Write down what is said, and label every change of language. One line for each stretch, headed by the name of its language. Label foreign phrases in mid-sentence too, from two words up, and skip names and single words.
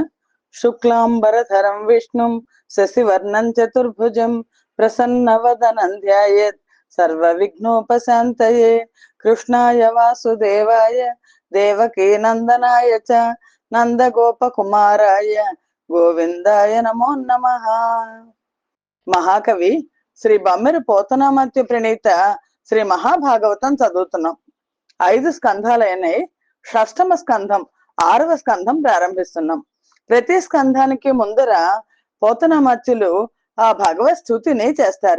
Sanskrit: शुक्लांबरधरं विष्णुं शशिवर्णं चतुर्भुजं प्रसन्नवदनं ध्यायेत् सर्वविघ्नोपशान्तये। कृष्णाय वासुदेवाय देवकी नंदनाय च नंदगोपकुमाराय गोविंदाय नमो नमः।
Telugu: మహాకవి శ్రీ బమ్మెర పోతనామాత్య ప్రణీత శ్రీ మహాభాగవతం చదువుతున్నాం. 5 స్కంధాలైనవి. షష్టమ స్కంధం 6వ స్కంధం ప్రారంభిస్తున్నాం. ప్రతి స్కంధానికి ముందర పోతనామాత్యులు ఆ భగవత్ స్తుతిని చేస్తారు.